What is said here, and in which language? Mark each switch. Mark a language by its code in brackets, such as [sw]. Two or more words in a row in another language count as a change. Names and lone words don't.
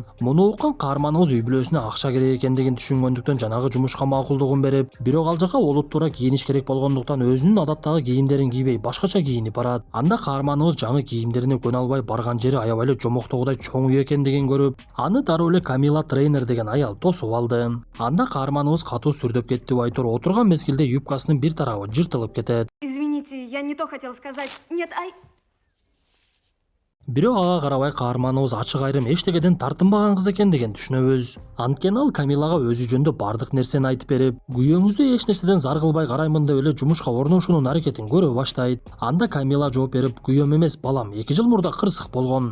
[ky] Муну уккан каарманыбыз үй бүлөсүнө акча керек экендигин түшүнгөндүктөн жанагы жумушка макулдугун берип, бирок ал жака олуттуураак кийиниш керек болгондуктан өзүнүн адаттагы кийимдерин кийбей башкача кийинип барат. Анда каарманыбыз жаңы кийимдерине көнө албай барган жери аябай эле жомоктогудай чоң үй экендигин көрүп, аны дароо эле Камила трейнер деген аял тосуп алды. Анда каарманыбыз катуу сүрдөп кетти деп айтор отурган мезгилде юбкасынын бир тарабы жыртылып кетет. [ru] Извините, я не то хотел сказать. Нет, ай... [ky] Бирок ага карабай каарманыбыз ачык айрым эчтегеден тартынбаган кыз экендигин түшүнөбүз. Анткени ал Камилага өзү жөнүндө бардык нерсени айтып берип, күйөөңүздү эч нерседен зар кылбай караймын деп эле жумушка орношуунун аракетин көрө баштайт. Анда Камила жооп берип, күйөөм эмес балам, 2 жыл мурда кырсык болгон.